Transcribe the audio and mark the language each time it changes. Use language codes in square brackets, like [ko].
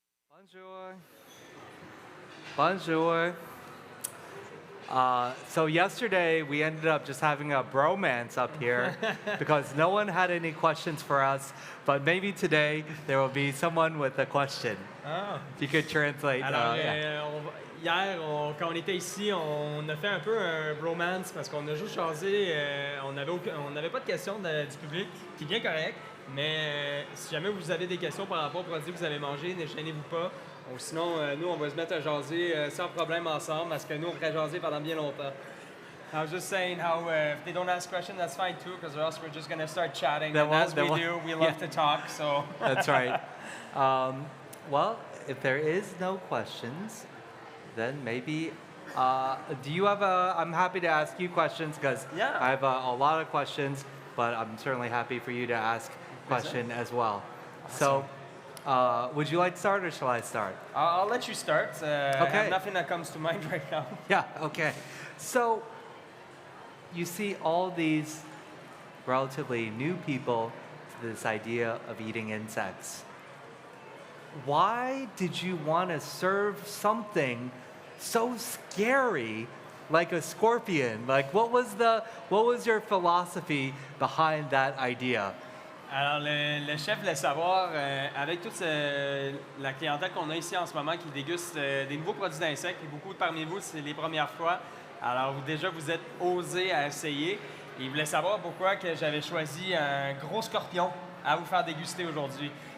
[fr] Bonjour. Bonjour. [en] So yesterday we ended up just having a bromance up here because no one had any questions for us. But maybe today there will be someone with a question. Ah. If you could translate. [fr] Alors, [en] Yeah. [fr] hier, quand on était ici, on a fait un peu un bromance parce qu'on a juste jasé. On n'avait pas de questions du public, qui est bien correct. Mais si jamais vous avez des questions par rapport aux produits que vous avez mangés, ne gênez-vous pas. Ou sinon, nous, on va se mettre à jaser sans problème ensemble parce que nous, on pourrait jaser pendant bien longtemps. [en] I was just saying how if they don't ask questions, that's fine too, because or else we're just going to start chatting. They And won't- as they we won't- do, we love yeah. to talk, so... That's right. Well, if there is no questions, then maybe. Do you have a? I'm happy to ask you questions because Yeah. I have a lot of questions, but I'm certainly happy for you to ask question as well. So, would you like to start or shall I start? I'll let you start. I Okay. have nothing that comes to mind right now. Yeah, okay. So, you see all these relatively new people to this idea of eating insects. Why did you want to serve something so scary like a scorpion? Like, what was your philosophy behind that idea? [fr] Alors, le chef voulait savoir, avec toute la clientèle qu'on a ici en ce moment qui déguste des nouveaux produits d'insectes, et beaucoup parmi vous, c'est les premières fois. Alors, déjà, vous êtes osés à essayer. Et il voulait savoir pourquoi que j'avais choisi un gros scorpion à vous faire déguster aujourd'hui.